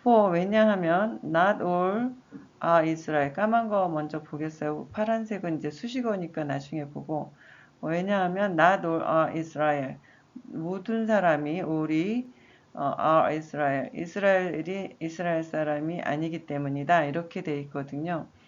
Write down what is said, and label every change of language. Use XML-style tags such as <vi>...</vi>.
<ko>왜냐하면</ko> <en>not all are Israel.</en> <ko>까만 거 먼저 보겠어요. 파란색은 이제 수식어니까 나중에 보고. 왜냐하면</ko> <en>not all are Israel.</en> <ko>모든 사람이 all이</ko> <en>are Israel.</en> <ko>이스라엘이 이스라엘 사람이 아니기 때문이다. 이렇게 돼 있거든요.</ko>